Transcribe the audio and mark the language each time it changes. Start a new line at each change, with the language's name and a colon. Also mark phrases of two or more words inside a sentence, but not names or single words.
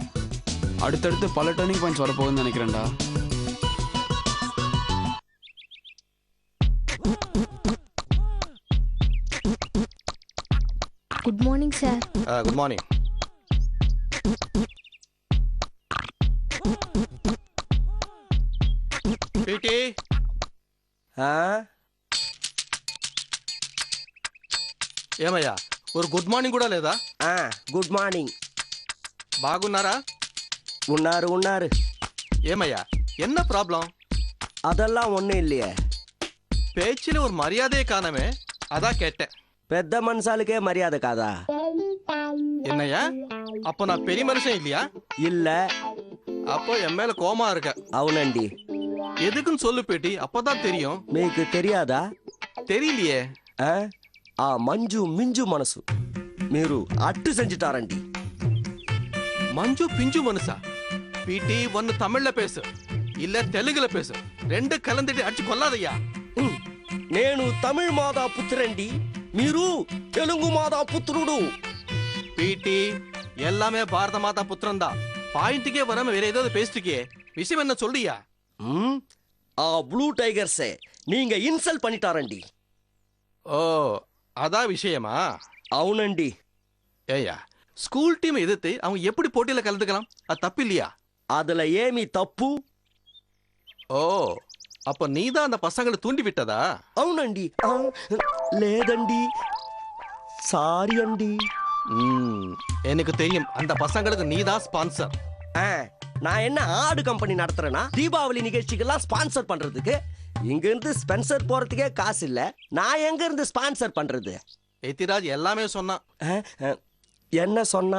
Tamil: அடுத்தடுத்து பல டர்னிங் பாயிண்ட்ஸ் வரப்போகுதுன்னு நினைக்கிறேன்டா.
English: Good morning sir. good morning.
Telugu: பிடி ఏమయ్యా ஒரு
English: good morning
Telugu: కూడా లేదా?
English: Good morning.
Telugu: బాగున్నారా? ఉన్నారు.
Tamil: ஏமய்யா என்ன ப்ராப்ளம்? அதெல்லாம் ஒண்ணும் இல்லையே. பேச்சில ஒரு மரியாதையே காணமே, அதான் கேட்டேன்.
Telugu: పెద్ద మనుషాలకే మర్యాద కాదా?
Tamil: என்னய்யா அப்போ நான் பெரிய மனுஷன் இல்லையா? இல்ல. அப்போ என் மேல கோமா இருக்க.
Telugu: అవునండి.
Tamil: எதுக்குன்னு சொல்லு பேட்டி, அப்பதான் தெரியும்.
Telugu: మీకు తెలియదా?
Tamil: தெரியலையே.
Telugu: ఆ మంజు మింజు మనసు మీరు అట్టు செஞ்சுட்டாரண்டி.
Tamil: மஞ்சு பிஞ்சு மனுஷா? பீட்டி ஒன்னு தமிழ்ல பேசு இல்ல தெலுங்குல பேசு, ரெண்டு கலந்துட்டு அடிச்சு கொல்லாதையா.
Telugu: నేను తమిళ మాదా పుత్రండి, మీరు తెలుగు మాదా పుత్రుడు.
Tamil: பீட்டி எல்லாமே பாரத மாதா புத்திரம் தான். பாயிண்ட்டுக்கே வராம வேற ஏதாவது பேசிட்டுக்கே, விஷயம் என்ன சொல்றியா? ఆ బ్లూ టైగర్సే நீங்க இன்சல்ட் பண்ணிட்டாரண்டி. ஓ அதான் விஷயமா?
Telugu: అవునండి.
Tamil: ஏய்யா ஸ்கூல் டீம் எதிர்த்து அவங்க எப்படி போட்டியில கலந்துக்கலாம்? அது தப்பு இல்லையா? அதுல ஏமி தப்பு? ஓ அப்ப நீதான் அந்த பசங்களை தூண்டி விட்டதா?
Telugu: అవునండి. లేదండి, సారీ అండి.
Tamil: எனக்கு தெரியும், அந்த பசங்களுக்கு நீதான் ஸ்பான்சர். நான் என்ன ஆடு கம்பெனி நடத்துறேன்னா தீபாவளி நிகழ்ச்சிக்கெல்லாம் ஸ்பான்சர் பண்றதுக்கு? இங்க இருந்து ஸ்பென்சர் போறதுக்கே காசு இல்ல, நான் எங்க இருந்து ஸ்பான்சர் பண்றது? எத்திராஜ் எல்லாமே சொன்னான். என்ன சொன்னா?